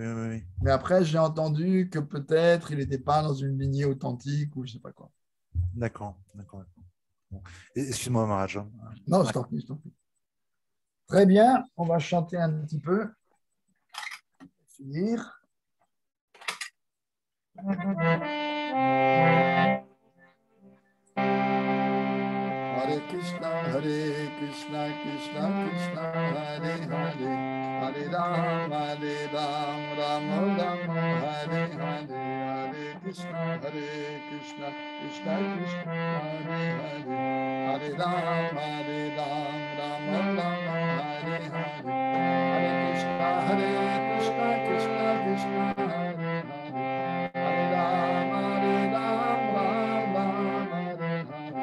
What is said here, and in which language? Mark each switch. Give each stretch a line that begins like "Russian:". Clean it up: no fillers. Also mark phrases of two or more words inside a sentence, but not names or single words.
French: Mais après, j'ai entendu que peut-être il n'était pas dans une lignée authentique ou je ne sais pas quoi. D'accord. Bon. Excuse-moi, Maharaj. Non, je t'en prie. Très bien, on va chanter un petit peu. Finir.
Sanskrit: Hare Krishna, Krishna Krishna, Hare Hare, Hare Ram, Ram Hare Hare, Hare Krishna, Krishna Krishna, Hare Hare, Hare Ram, Ram Hare Hare, Hare Krishna, Krishna Krishna, Hare Hare, Hare Ram, Ram Hare Hare.